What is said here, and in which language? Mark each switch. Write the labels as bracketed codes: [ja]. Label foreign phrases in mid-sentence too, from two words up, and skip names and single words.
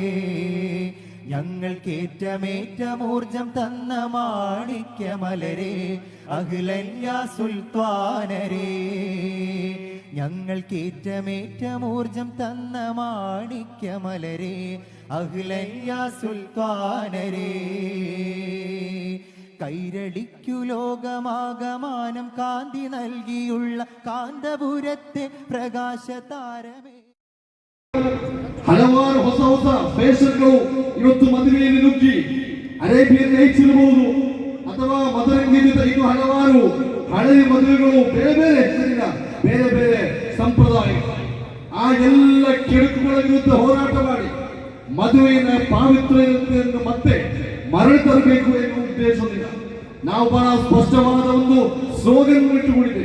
[ml] ഞങ്ങൾക്കേറ്റമേറ്റമൂർജം തന്ന മാണിക്യമലരെ അഖിലന്യാ സുൽത്താനരേ, ഞങ്ങൾക്കേറ്റമേറ്റമൂർജം തന്ന മാണിക്യമലരെ അഖിലന്യാ സുൽത്താനരേ. കൈരളിക്കു ലോകമാകമാനം കാന്തി നൽകിയുള്ള കാന്തപുരത്തെ പ്രകാശതാരമേ. [kn] ಹಲವಾರು ಹೊಸ ಹೊಸ ಫ್ಯಾಷನ್ಗಳು ಇವತ್ತು ಮದುವೆಯಲ್ಲಿ ನುಗ್ಗಿ ಅರೇಬಿಯನ್ ನೈಟ್ಸ್ ಇರಬಹುದು ಅಥವಾ ಮದರಂಗಿತ ಇನ್ನು ಹಲವಾರು ಹಳೆಯ ಮದುವೆಗಳು ಬೇರೆ ಬೇರೆ ಹೆಸರಿನ ಬೇರೆ ಬೇರೆ ಸಂಪ್ರದಾಯ ಆ ಎಲ್ಲ ಕೆಡುಕುಗಳ ವಿರುದ್ಧ ಹೋರಾಟ ಮಾಡಿ ಮದುವೆಯ ಪಾವಿತ್ರ್ಯತೆಯನ್ನು ಮತ್ತೆ ಮರಳಿ ತರಬೇಕು ಎನ್ನುವ ಉದ್ದೇಶದಿಂದ ನಾವು ಬಹಳ ಸ್ಪಷ್ಟವಾದ ಒಂದು ಸ್ಲೋಗನ್ ಇಟ್ಟುಕೊಂಡಿದ್ದೇವೆ.